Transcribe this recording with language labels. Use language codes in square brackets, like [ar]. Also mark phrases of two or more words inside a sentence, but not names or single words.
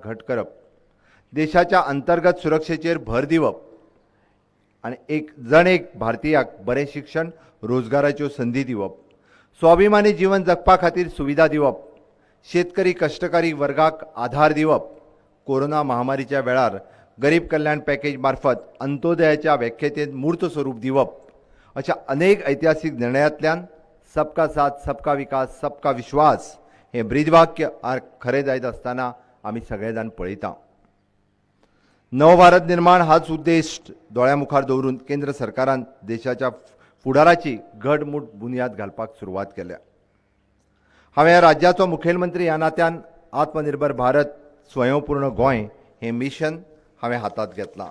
[kok] घट करप, देशाच्या अंतर्गत सुरक्षेचेर भर दिवप आनी एक भारतीयाक बरें शिक्षण, रोजगाराच्यो संधी दिवप, स्वाभिमानी जीवन जगपा खातीर सुविधा दिवप शेतकरी कष्टकरी वर्गाक आधार दिवप, कोरोना महामारीच्या वेळार गरीब कल्याण पॅकेज मार्फत अंत्योदयाच्या व्याख्येत मूर्त स्वरूप दिवप अशा अनेक ऐतिहासिक निर्णयांतल्यान [hi] सबका साथ सबका विकास सबका विश्वास [kok] हे ब्रीदवाक्य खरें जायत आसतना आमी सगळे जाण पळयता. नवभारत निर्माण हाच उद्देश दोळ्या मुखार दवरून केंद्र सरकारान देशाच्या फुडाराची घडमूट बुनयाद घालपाक सुरवात केल्या. हांवें ह्या राज्याचो मुखेलमंत्री ह्या नात्यान आत्मनिर्भर भारत स्वयंपूर्ण गोंय हें मिशन हांवें हातांत घेतलां.